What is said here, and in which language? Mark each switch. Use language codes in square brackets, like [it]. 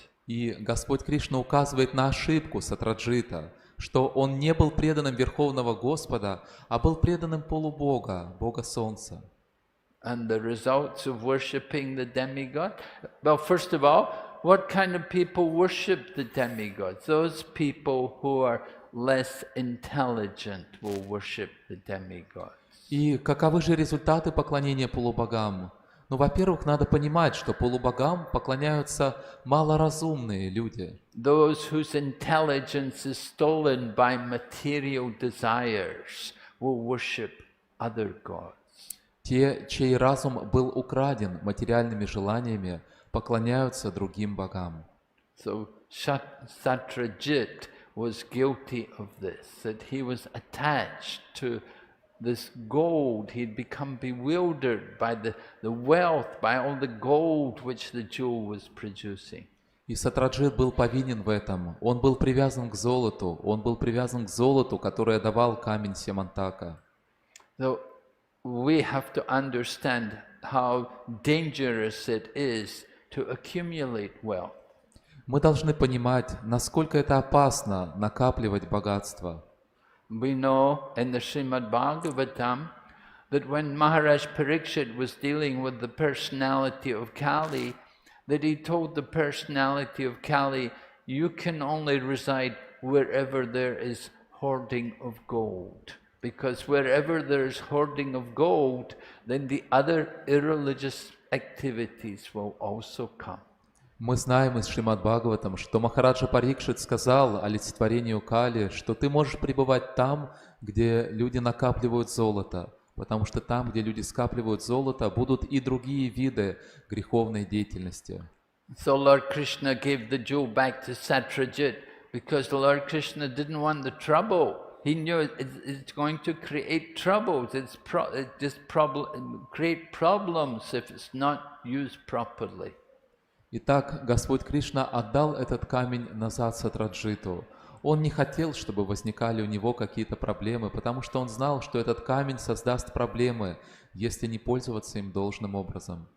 [ru] И Господь Кришна указывает на ошибку Сатраджита, что он не был преданным Верховного Господа, а был преданным полубога, Бога Солнца. [en] And the results of worshipping the demigod? Well, first of all, what kind of people worship the demigods? Those people who are less intelligent will worship the demigods. [ru] И каковы же результаты поклонения полубогам? Ну, во-первых, надо понимать, что полубогам поклоняются малоразумные люди. [en] Those whose intelligence is stolen by material desires will worship other gods. [ru] Те, чей разум был украден материальными желаниями, поклоняются другим богам. [en] So Satyajit was guilty of this, that he was attached to this gold. He'd become bewildered by the wealth, by all the gold which the jewel was producing. [ru] И Сатраджит был повинен в этом. Он был привязан к золоту. Он был привязан к золоту, которое давал камень Семантака. [en] So we have to understand how dangerous it is to accumulate wealth. [ru] Мы должны понимать, насколько это опасно накапливать богатство. [en] We know in the Srimad Bhagavatam that when Maharaj Parikshit was dealing with the personality of Kali, that he told the personality of Kali, you can only reside wherever there is hoarding of gold. Because wherever there is hoarding of gold, then the other irreligious activities will also come. [ru] Мы знаем из Шримад Бхагаватам, что Махараджа Парикшит сказал олицетворению Кали, что ты можешь пребывать там, где люди накапливают золото, потому что там, где люди скапливают золото, будут и другие виды греховной деятельности. [en] So Lord Krishna gave the jewel back to Satyajit because Lord Krishna didn't want the trouble. He knew it's going to create troubles. Create problems if it's not used properly. [ru] Итак, Господь Кришна отдал этот камень назад Сатраджиту. Он не хотел, чтобы возникали у него какие-то проблемы, потому что он знал, что этот камень создаст проблемы, если не пользоваться им должным образом.